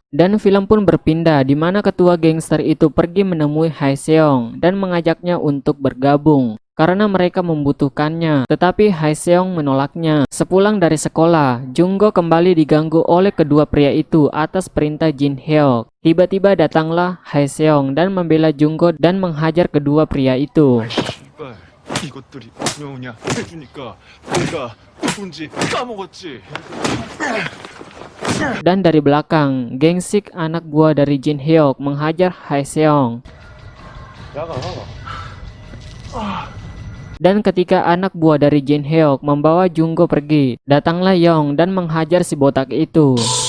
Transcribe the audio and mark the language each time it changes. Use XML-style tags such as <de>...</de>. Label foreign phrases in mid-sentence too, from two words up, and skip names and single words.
<id>Dan film pun berpindah di mana ketua gangster itu pergi menemui Hae-seong dan mengajaknya untuk bergabung karena mereka membutuhkannya, tetapi Hae-seong menolaknya. Sepulang dari sekolah, Junggo kembali diganggu oleh kedua pria itu atas perintah Jin Hyuk. Tiba-tiba datanglah Hae-seong dan membela Junggo dan menghajar kedua pria itu.</id> <ko>씨발, 이것들이 분명하냐 해주니까 내가 누군지 까먹었지.</ko> <id>Dan dari belakang, geng Sik anak buah dari Jin Hyuk menghajar Hae-seong. Dan ketika anak buah dari Jin Hyuk membawa Junggo pergi, datanglah Yong dan menghajar si botak itu.</id>